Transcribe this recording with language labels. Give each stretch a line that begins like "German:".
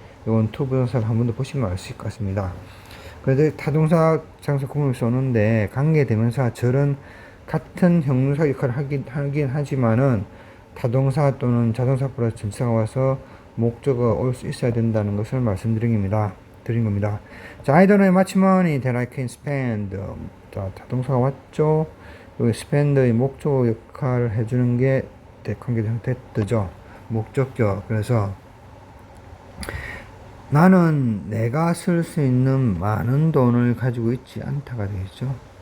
Korean: 이건 to 부동사를 한 번 더 보시면 알 수 있을 것 같습니다. 그런데 타동사 장소 구분을 써놓는데 관계대명사 절은 같은 형용사 역할을 하긴 하지만은 타동사 또는 자동사 플러스 전치사가 와서 목적어가 올 수 있어야 된다는 것을 말씀드린 겁니다.
English: 자, I don't have much money that I can spend.
Korean: 자, 타동사가 왔죠. 여기 spend의 목적어 역할을 해주는 게 관계대명사 뜻죠. 목적격. 그래서 나는 내가 쓸 수 있는 많은 돈을 가지고 있지 않다가 되겠죠.